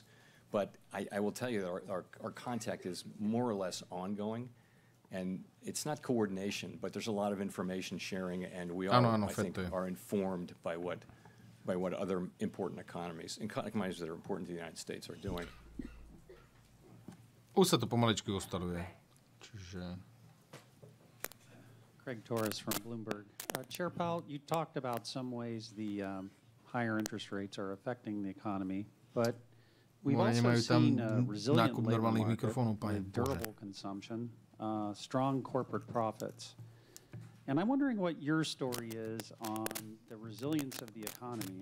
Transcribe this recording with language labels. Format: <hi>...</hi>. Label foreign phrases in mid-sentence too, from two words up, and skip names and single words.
<en>But I will tell you that our contact is more or less ongoing. And it's not coordination, but there's a lot of information sharing, and we all, I think, are informed by what other important economies that are important to the United States are doing.</en> <sk>Už sa to pomaličky ustaluje. Čiže...</sk> <en>Craig Torres from Bloomberg. Chair Powell, you talked about some ways the higher interest rates are affecting the economy, but we've also seen a resilient labor market with durable consumption, strong corporate profits. And I'm wondering what your story is on the resilience of the economy.</en>